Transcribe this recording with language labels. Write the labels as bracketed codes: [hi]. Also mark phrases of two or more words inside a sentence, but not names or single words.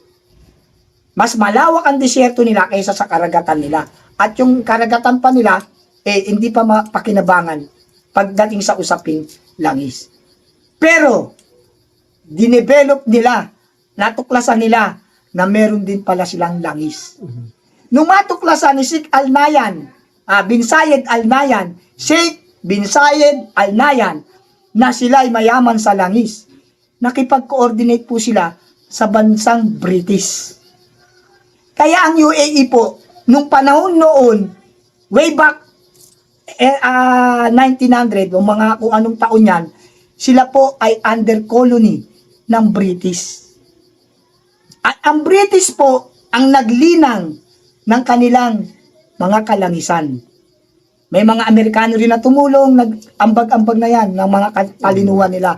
[tl] Mas malawak ang disyerto nila kaysa sa karagatan nila. At yung karagatan pa nila, hindi pa pakinabangan pagdating sa usaping langis. Pero, dinevelop nila, natuklasan nila na meron din pala silang langis. Nung matuklasan ni Sheikh Al-Nahyan, bin Zayed Al-Nahyan, Sheikh bin Zayed Al-Nahyan, na sila ay mayaman sa langis, nakipag-coordinate po sila sa bansang British. Kaya ang UAE po, nung panahon noon, [en] way back 1900, [tl] o mga kung anong taon yan, sila po ay [en] under colony [tl] ng British. At ang British po ang naglinang ng kanilang mga kalangisan. May mga Amerikano rin na tumulong, nag-ambag-ambag na yan ng mga talinuhan nila.